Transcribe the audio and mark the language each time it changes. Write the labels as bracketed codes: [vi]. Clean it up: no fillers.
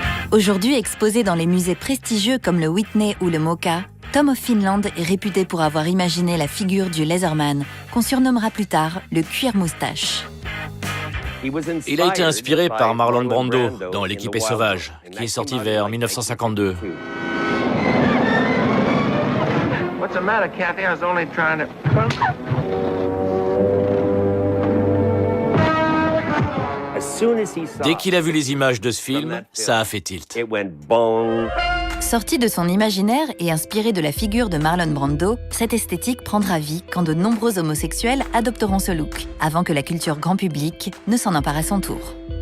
[fr] Aujourd'hui exposé dans les musées prestigieux comme le Whitney ou le MoCA, Tom of Finland est réputé pour avoir imaginé la figure du Leatherman, qu'on surnommera plus tard le cuir-moustache. Il a été inspiré par Marlon Brando dans L'équipée sauvage, qui est sorti vers 1952. [en] What's the matter, Kathy? I was only trying to... [fr] Dès qu'il a vu les images de ce film, ça a fait tilt. Sorti de son imaginaire et inspiré de la figure de Marlon Brando, cette esthétique prendra vie quand de nombreux homosexuels adopteront ce look, avant que la culture grand public ne s'en empare à son tour.